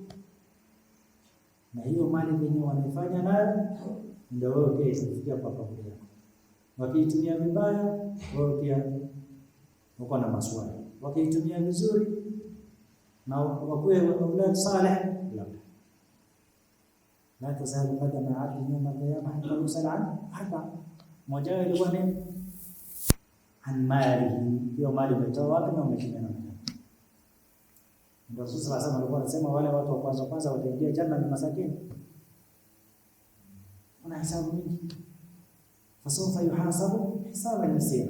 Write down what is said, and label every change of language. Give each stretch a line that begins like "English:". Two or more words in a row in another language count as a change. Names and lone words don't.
Swahili: Na hiyo mali yenyewe wanaifanya nayo ndio wewe pia itafikia kwa kaburi yako. Wakiitumia vibaya, wewe pia uko na maswali. Wakiitumia vizuri na wakuwe
Arabic: أولاد صالحين، لا تزول قدما عبد يوم القيامة حتى يسأل عن أربع'.
Swahili: Moja ilikuwa ni an mali, hiyo mali umetoa wapi na umetumia namna gani? Ndio sasa alikuwa anasema wale watu wa kwanza wataingia janna ni masakini. Una hisabu mingi.
Arabic: فسوف يحاسب حسابا يسيرا.